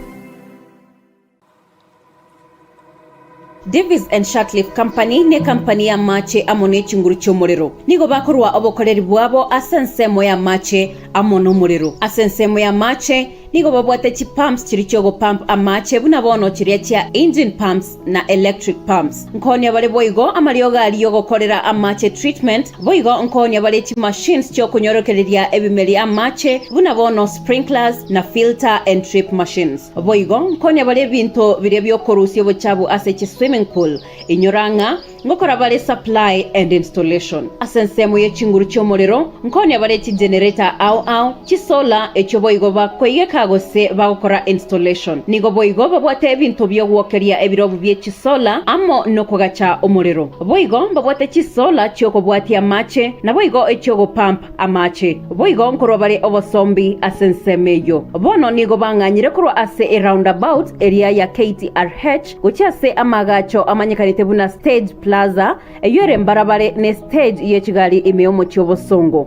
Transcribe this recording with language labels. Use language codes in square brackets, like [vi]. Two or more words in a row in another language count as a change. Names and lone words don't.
[guz] Davis and Sharkleaf Company ne company ya mache amone chinguru chomorero nigo bakorwa obokoreri bwabo asensemo ya mache amono morero asensemo ya mache nigo babwate chi pumps chirichogo pump amache buna bono chiria chia [en] engine pumps [guz] na [en] electric pumps. [guz] Nkonya bale boigo amalioga aliyogo korera amache treatment boigo nkonya bale chi machines chyo kunyorokereria ebimeli amache buna bono sprinklers na [en] filter and trip machines. [guz] Boigo nkonya bale binto birebyo korusyo bochabu ase chi [en] swimming pool [guz] inyoranga ngokora bale [en] supply and installation. [guz] Asensemo ye chinguru chomorero nkonya bale chi generator au chi solar echo boigo bakwege kagose bagokora installation. Nigo boigo babwate ebintu byo gwokeria ebirobu bye chi solar amo nokogacha omorero. Boigo babwate chi solar chyo kobwati amache na boigo echo pump amache. Boigo nkoro bale obosombi asensemeyo. Bono nigo banganyire kuro ase [en] a roundabout area [guz] ya KTRH gochase amagacho amanyekanite buna stage plaza eyore mbarabare ne stage yechigali imeomo chobosongo.